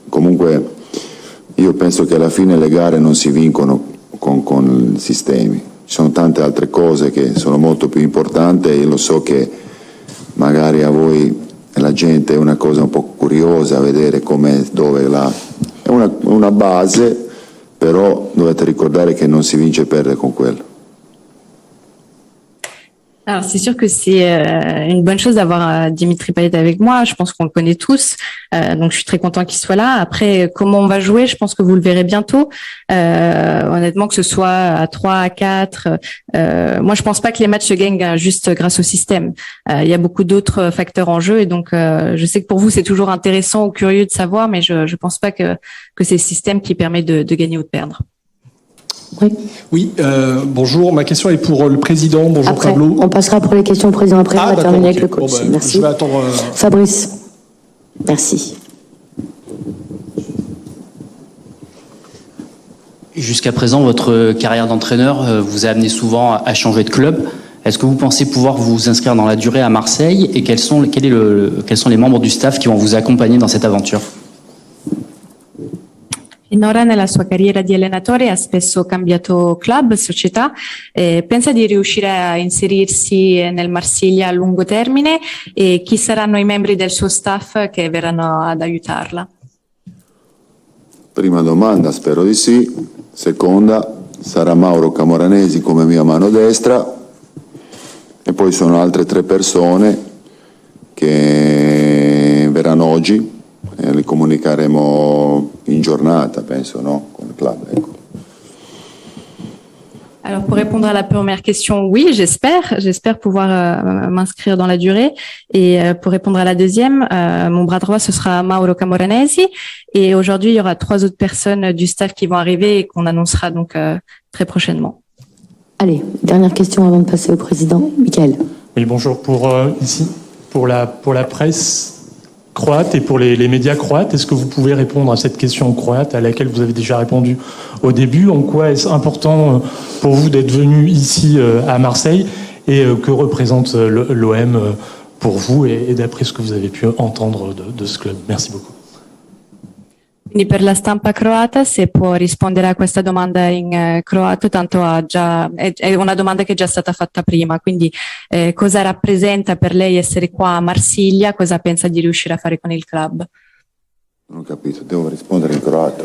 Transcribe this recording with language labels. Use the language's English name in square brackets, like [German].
[Italian] Comunque io penso che alla fine le gare non si vincono con sistemi, ci sono tante altre cose che sono molto più importanti, e io lo so che magari a voi la gente è una cosa un po' curiosa vedere come, dove, là. È una base, però dovete ricordare che non si vince e perde con quello. [French] Alors c'est sûr que c'est une bonne chose d'avoir Dimitri Payet avec moi. Je pense qu'on le connaît tous, donc je suis très content qu'il soit là. Après, comment on va jouer, je pense que vous le verrez bientôt. Honnêtement, que ce soit à 3, à 4, moi je pense pas que les matchs se gagnent juste grâce au système. Il y a beaucoup d'autres facteurs en jeu, et donc je sais que pour vous c'est toujours intéressant ou curieux de savoir, mais je pense pas que c'est le système qui permet de gagner ou de perdre. Oui, bonjour. Ma question est pour le président. Bonjour après, Pablo. On passera pour les questions au président après. On va terminer avec le coach. Merci. Je vais attendre. Fabrice. Merci. Jusqu'à présent, votre carrière d'entraîneur vous a amené souvent à changer de club. Est-ce que vous pensez pouvoir vous inscrire dans la durée à Marseille, et quels sont les membres du staff qui vont vous accompagner dans cette aventure? [Italian] Finora nella sua carriera di allenatore ha spesso cambiato club, società, pensa di riuscire a inserirsi nel Marsiglia a lungo termine, e chi saranno i membri del suo staff che verranno ad aiutarla? Prima domanda, spero di sì. Seconda, sarà Mauro Camoranesi come mia mano destra, e poi sono altre 3 persone che verranno oggi. Li comunicheremo in giornata, penso, no? Con il club, ecco. [French] Alors pour répondre à la première question, oui, j'espère pouvoir m'inscrire dans la durée. Et pour répondre à la deuxième, mon bras droit ce sera Mauro Camoranesi, et aujourd'hui il y aura 3 autres personnes du staff qui vont arriver et qu'on annoncera donc très prochainement. Allez, dernière question avant de passer au président. Michael. Oui, bonjour. Pour la presse croate et pour les médias croates, est-ce que vous pouvez répondre à cette question croate à laquelle vous avez déjà répondu au début? En quoi est-ce important pour vous d'être venu ici à Marseille, et que représente l'OM pour vous, et d'après ce que vous avez pu entendre de ce club? Merci beaucoup. [Italian] Quindi per la stampa croata, se può rispondere a questa domanda in croato, tanto è una domanda che è già stata fatta prima, quindi cosa rappresenta per lei essere qua a Marsiglia, cosa pensa di riuscire a fare con il club? Non ho capito, devo rispondere in croato.